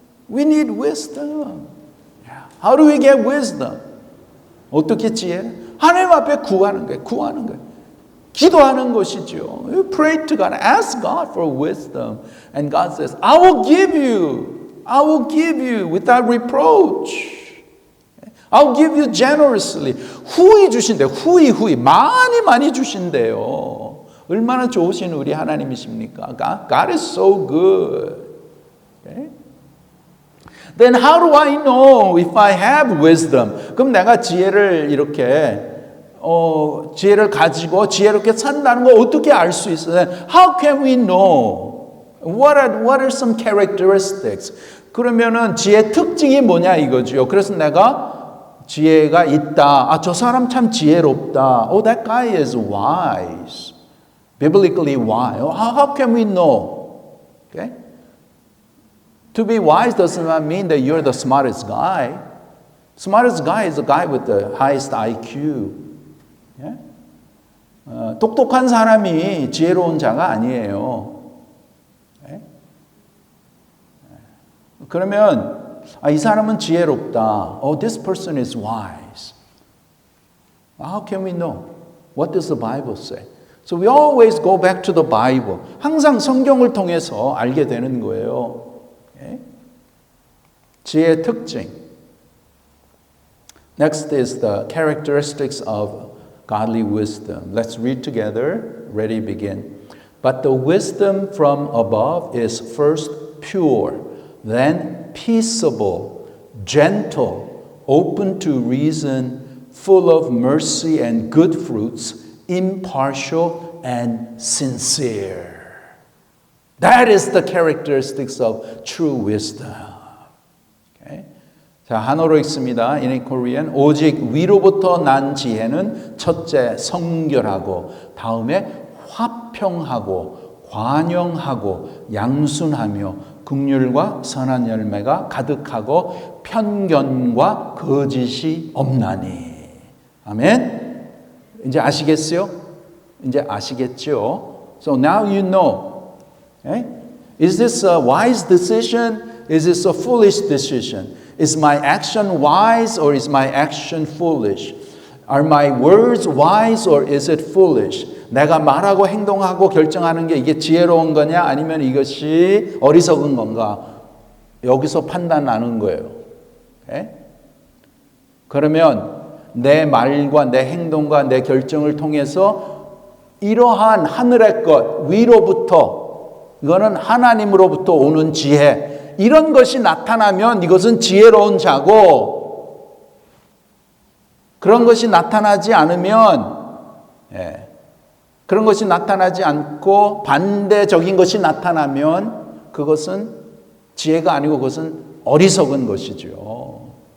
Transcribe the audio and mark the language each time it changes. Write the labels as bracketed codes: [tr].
[en] We need wisdom. How do we get wisdom? [ko] 어떻게 지혜? 하나님 앞에 구하는 거예요. 기도하는 것이죠. [en] You pray to God, ask God for wisdom. And God says, I will give you without reproach. I will give you generously. [ko] 후히 주신대요. 후히 많이 주신대요. 얼마나 좋으신 우리 하나님이십니까? [en] God is so good. Okay? Then how do I know if I have wisdom? [ko] 그럼 내가 지혜를 이렇게 지혜를 가지고 지혜롭게 산다는 거 어떻게 알 수 있어요? [en] How can we know? What are some characteristics? [ko] 그러면은 지혜 특징이 뭐냐 이거죠. 그래서 내가 지혜가 있다. 저 사람 참 지혜롭다. [en] That guy is wise. Biblically wise. How can we know? Okay? To be wise does not mean that you're the smartest guy. Smartest guy is the guy with the highest IQ. Yeah? [ko] 똑똑한 사람이 지혜로운 자가 아니에요. [en] Okay? [ko] 그러면 이 사람은 지혜롭다. [en] This person is wise. How can we know? What does the Bible say? So we always go back to the Bible. [ko] 항상 성경을 통해서 알게 되는 거예요. Okay? 지혜의 특징. [en] Next is the characteristics of godly wisdom. Let's read together. Ready, begin. But the wisdom from above is first pure, then peaceable, gentle, open to reason, full of mercy and good fruits, impartial and sincere. That is the characteristics of true wisdom. [ko] Okay? 자, 한어로 읽습니다. [en] In Korean, [ko] 오직 위로부터 난 지혜는 첫째 성결하고 다음에 화평하고 관용하고 양순하며 긍휼과 선한 열매가 가득하고 편견과 거짓이 없나니. 아멘. 이제 아시겠어요? 이제 아시겠죠? [en] So now you know. Okay? Is this a wise decision? Is this a foolish decision? Is my action wise or is my action foolish? Are my words wise or is it foolish? [ko] 내가 말하고 행동하고 결정하는 게 이게 지혜로운 거냐 아니면 이것이 어리석은 건가? 여기서 판단하는 거예요. [en] Okay? [ko] 그러면 내 말과 내 행동과 내 결정을 통해서 이러한 하늘의 것 위로부터 이거는 하나님으로부터 오는 지혜 이런 것이 나타나면 이것은 지혜로운 자고 그런 것이 나타나지 않으면 그런 것이 나타나지 않고 반대적인 것이 나타나면 그것은 지혜가 아니고 그것은 어리석은 것이죠.